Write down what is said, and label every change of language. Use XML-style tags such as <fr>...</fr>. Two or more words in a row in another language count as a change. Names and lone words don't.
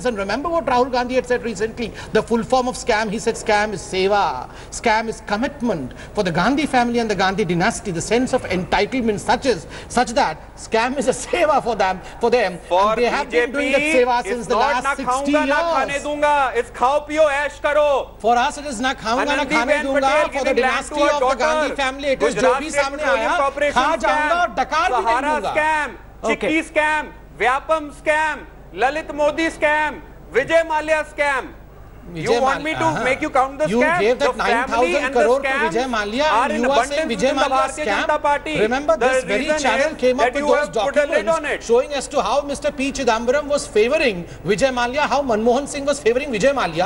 <en>And remember what Rahul Gandhi had said recently. The full form of scam, he said, scam is seva. Scam is commitment. For the Gandhi family and the Gandhi dynasty, the sense of entitlement such that scam is a seva for them. For and they have been doing that seva since the last 60 years. It's</en> <hi>खाओ पियो ऐश करो.</hi> <en>For us, it is</en> <hi>न खाऊँगा न खाने दूँगा.</hi> <en>For the dynasty of the Gandhi family, it is</en> <hi>जो भी सामने आया, खा जाऊँगा और डकार भी नहीं दूँगा.</hi> <en>Scam, Chikki scam, Vyapam scam, Lalit Modi scam, Vijay Mallya scam. You want me to make you count the scam? You gave that 9,000 crore to Vijay Mallya and you are saying Vijay Mallya scam? Remember, this very channel came up with those documents showing as to how Mr. P. Chidambaram was favoring Vijay Mallya, how Manmohan Singh was favoring Vijay Mallya.</en>